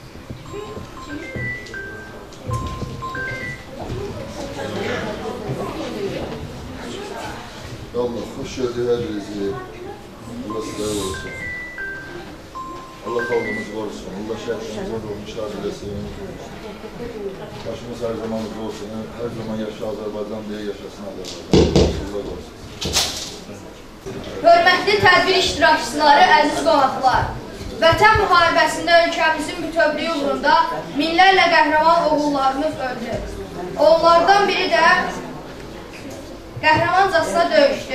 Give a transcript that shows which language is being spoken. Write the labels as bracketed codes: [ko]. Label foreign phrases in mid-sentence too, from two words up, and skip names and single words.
[tr] Allah hoş gördük her birinizi. Allah sizlere olsun. Allah kavgamızı korusun. Allah şehitlerimizin ruhunu şad eylesin. Başımız her zaman olsun. Her zaman yaşa Azerbaycan diye yaşasın Azerbaycan. Allah korusun. [az] Hörmətli tədbir iştirakçıları, əziz qonaqlar, Vətən müharibəsində ölkəmizin bütövlüyü uğrunda minlərlə qəhrəman oğullarımız öldü. Onlardan biri də qəhrəmancasına döyüşdü.